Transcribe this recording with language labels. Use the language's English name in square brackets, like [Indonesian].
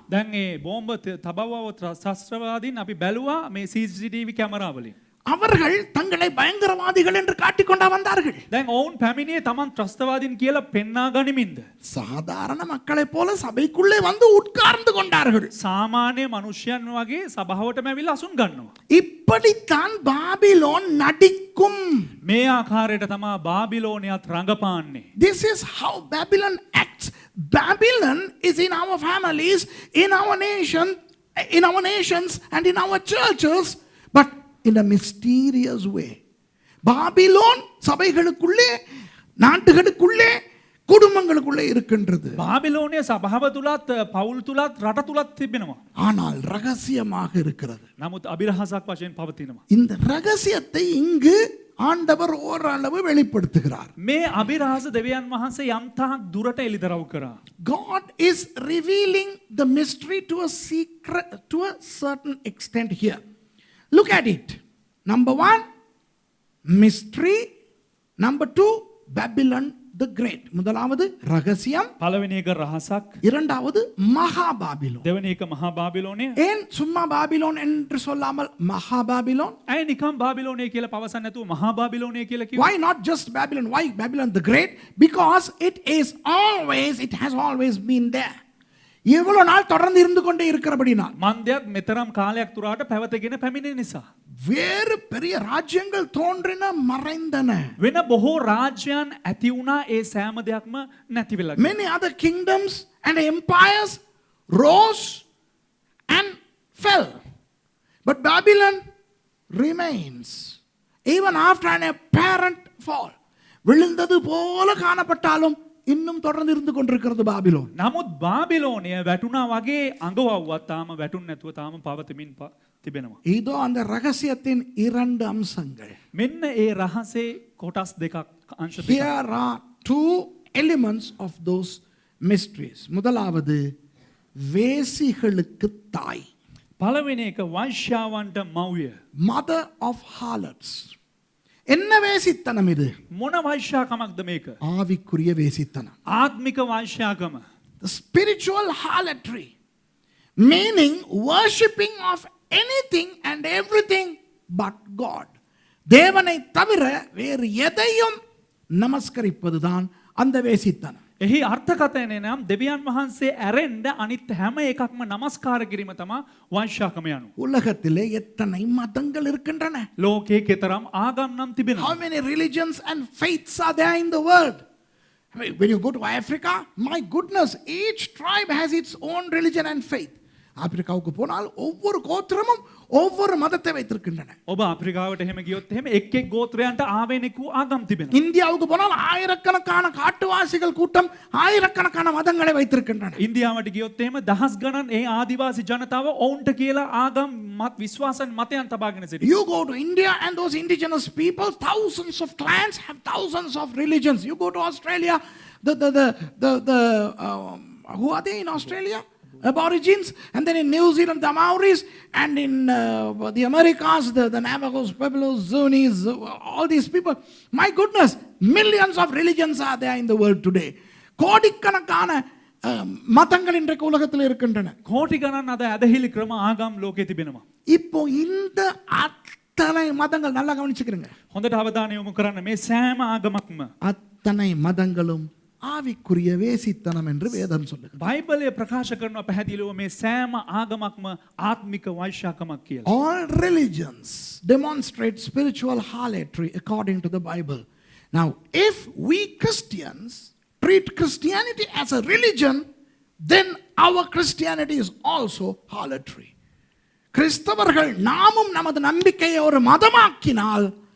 [Sinhala] දැන් ඒ බෝම්බ තබවව ශස්ත්‍රවාදීන් අපි බැලුවා මේ CCTV කැමරාවලින්. [Tamil] அவர்கள் தங்களை பயங்கரவாதிகள் என்று காட்டிக்கொண்டா வந்தார்கள். [Sinhala] දැන් ඔවුන් පැමිණියේ තමන් ත්‍රස්තවාදීන් කියලා පෙන්වා ගනිමින්ද? [Tamil] சாதாரண மக்களைப் போல சபைக்குள்ளே வந்து உட்கார்ந்து கொண்டார்கள். [Sinhala] සාමාන්‍ය මනුෂ්‍යයන් වගේ සභාවටම ඇවිල්ලා අසුන් ගන්නවා. [Tamil] இப்படித்தான் பாபிலோன் நடிக்கும். [Sinhala] මේ ආකාරයට තමයි බාබිලෝනියත් රඟපාන්නේ. [English] This is how Babylon acts. Babylon is in our families, in our nation, in our nations and in our churches, but in a mysterious way. [Tamil] Babylon சபைகளுக்குள்ளே, நாட்டுகளுக்குள்ளே, குடும்பங்களுக்குள்ளே இருக்கின்றது. [Sinhala] බාබිලෝනිය සභාව තුලත් පවුල් තුලත් රට තුලත් තිබෙනවා. [Tamil] ஆனால் ரகசியமாக இருக்கிறது. [Sinhala] නමුත් අභිරහසක් වශයෙන් පවතිනවා. [Tamil] இந்த ரகசியத்தை இங்கு ஆண்டவர் ஓரளவு வெளிப்படுத்துகிறார். [Sinhala] මේ අභිරහස දෙවියන් වහන්සේ යම්තාක් දුරට එළිදරව් කරා. [English] God is revealing the mystery to a secret, to a certain extent here. Look at it. Number 1, mystery. Number 2, Babylon the Great. [Tamil] முதலாவது ரகசியம். [Sinhala] පළවෙනි එක රහසක්. [Tamil] இரண்டாவது மகாபாபிலோன். [Sinhala] දෙවෙනි එක මහා බාබිලෝනිය. [Tamil] ஏன் சும்மா பாபிலோன் என்று சொல்லாமல் மகாபாபிலோன்? [Sinhala] ඇයි නිකම් බාබිලෝනිය කියලා පවසන්නේ නැතුව මහා බාබිලෝනිය කියලා කිව්වේ? [English] Why not just Babylon? Why Babylon the Great? Because it has always been there. [Tamil] எவ்வளவு நாள் தொடர்ந்து இருந்து கொண்டே இருக்கிறபடினால். [Sinhala] මන්දයක් මෙතරම් කාලයක් තුරාට පැවතගෙන පැමිණෙන නිසා. [Tamil] வேறு பெரிய ராஜ்யங்கள் தோன்றின மறைந்தன. [Sinhala] වෙන බොහෝ රාජ්‍යයන් ඇති වුණා ඒ සෑම දෙයක්ම නැති වෙලා ගියා. [English] Many other kingdoms and empires rose and fell. But Babylon remains even after an apparent fall. [Tamil] விழுந்தது போல காணப்பட்டாலும் இன்னும் தொடர்ந்து இருந்து கொண்டிருக்கிறது பாபிலோன். [Sinhala] නමුත් බාබිලෝනිය වැටුණා වගේ අඟවවුවත් තාම වැටුන්නේ නැතුව තාම පවතිමින් තිබෙනවා. [Tamil] இதோ அந்த ரகசியத்தின் இரண்டு அம்சங்கள். [Sinhala] මෙන්න ඒ රහසේ කොටස් දෙකක් අංශ දෙකක්. [English] Here are two elements of those mysteries. [Tamil] முதலாவது வேசிகளுக்கு தாய். [Sinhala] පළවෙනි එක වෛශ්‍යාවන්ට මව්ය. [English] Mother of harlots. [Tamil] என்ன வேசித்தனம் இது? [Sinhala] මොන වෛශ්‍යාකමක්ද මේක? [Tamil] ஆவிக்குரிய வேசித்தனம். [Sinhala] ආත්මික වෛශ්‍යාකම. [English] The spiritual harlotry, meaning worshipping of anything and everything but God. [Tamil] தேவனை தவிர வேறு எதையும் நமஸ்கரிப்பதுதான் அந்த வேசித்தனம். [Sinhala] එහි අර්ථකථනය නම් දෙවියන් වහන්සේ ඇරෙන්න අනිත් හැම එකක්ම නමස්කාර කිරීම තමයි වෛශ්‍යාකම යනු. [Tamil] உலகத்திலே எத்தனை மதங்கள் இருக்கின்றன? [Sinhala] ලෝකේ කෙතරම් ආගම් නම් තිබෙනවා. [English] How many religions and faiths are there in the world? I mean, when you go to Africa, my goodness, each tribe has its own religion and faith. [Tamil] ஆப்பிரிக்காவுக்கு போனால் ஒவ்வொரு கோத்திரமும் ஒவ்வொரு மதத்தை வைத்திருக்கின்றன. [Sinhala] ඔබ අප්‍රිකාවට එහෙම ගියොත් එහෙම එක් එක් ගෝත්‍රයන්ට ආවේනික වූ ආගම් තිබෙනවා. [Tamil] இந்தியாவுக்கு போனால் ஆயிரக்கணக்கான காட்டுவாசிகள் கூட்டம் ஆயிரக்கணக்கான மதங்களை வைத்திருக்கின்றன. [Sinhala] ඉන්දියාවට ගියොත් එහෙම දහස් ගණන් ඒ ආදිවාසී ජනතාව ඔවුන්ට කියලා ආගම් විශ්වාසන් මතයන් තබාගෙන සිටිනවා. [English] You go to India and those indigenous people, thousands of clans have thousands of religions. You go to Australia, who are they in Australia? Aborigines, and then in New Zealand the Maoris, and in the Americas the Navajos, Pueblos, Zunis, all these people. My goodness, millions of religions are there in the world today. [Tamil] கோடிக்கணக்கான மதங்கள் இன்றைக்கு உலகத்தில் இருக்கின்றன. [Sinhala] කෝටි ගණන් අද ඇදහිලි ක්‍රම ආගම් ලෝකේ තිබෙනවා. [Tamil] இப்போ இந்த அத்தனை மதங்கள் நல்லா கவனிச்சுக்கிறீங்க. [Sinhala] හොඳට අවධානය යොමු කරන්න මේ සෑම ආගමක්ම [Tamil] அத்தனை மதங்களும் ஆவிக்குரிய வேசித்தனம் என்று வேதம் சொல்லுகிறது. [Sinhala] බයිබලය ප්‍රකාශ කරනවා පැහැදිලිව මේ සෑම ආගමක්ම ආත්මික වෛශ්‍යාකමක් කියලා. [English] All religions demonstrate spiritual harlotry according to the Bible. Now, if we Christians treat Christianity as a religion, then our Christianity is also harlotry. [Tamil] கிறிஸ்தவர்கள் நாமும் நமது நம்பிக்கையை ஒரு மதமாக்கினால்